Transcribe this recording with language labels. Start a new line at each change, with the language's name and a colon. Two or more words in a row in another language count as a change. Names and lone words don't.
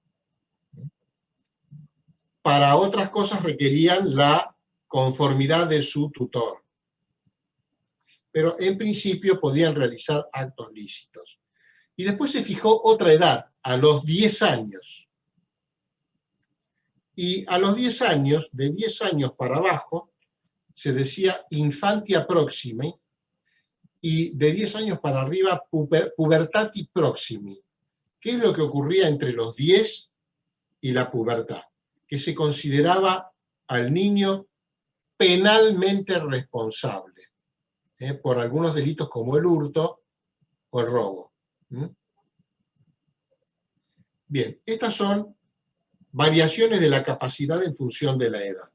Spanish: Para otras cosas requerían la conformidad de su tutor. Pero en principio podían realizar actos lícitos. Y después se fijó otra edad, a los 10 años. Y a los 10 años, de 10 años para abajo, se decía
Latin: infantia proximi,
Spanish: y de 10 años para arriba,
Latin: pubertati proximi.
Spanish: ¿Qué es lo que ocurría entre los 10 y la pubertad? Que se consideraba al niño penalmente responsable por algunos delitos como el hurto o el robo. Bien, estas son variaciones de la capacidad en función de la edad.